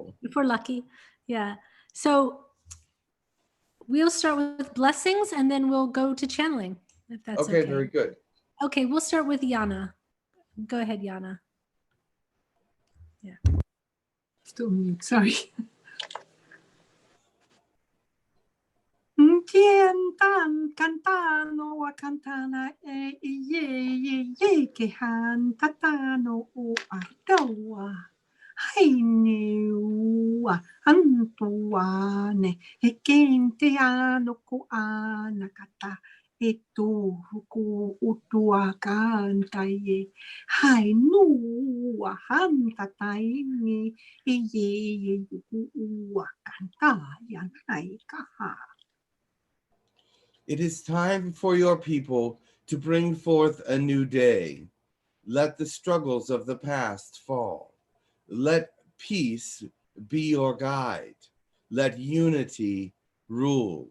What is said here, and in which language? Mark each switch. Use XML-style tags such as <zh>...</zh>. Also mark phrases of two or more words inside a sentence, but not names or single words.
<en>Maybe, if we're lucky. Yeah. So we'll start with blessings and then we'll go to channeling, if that's okay. Okay, very good. Okay, we'll start with Yana. Go ahead, Yana. Yeah. Still mute, sorry. Tien tan cantano a cantana ye que han tatano o ardoa. Hainua antuane e kente ano ko anakata e tu ku utua kanta ye. Hainua hantataini e ye ua kanta yan kaha. It is time for your people to bring forth a new day. Let the struggles of the past fall. Let peace be your guide. Let unity rule.</en>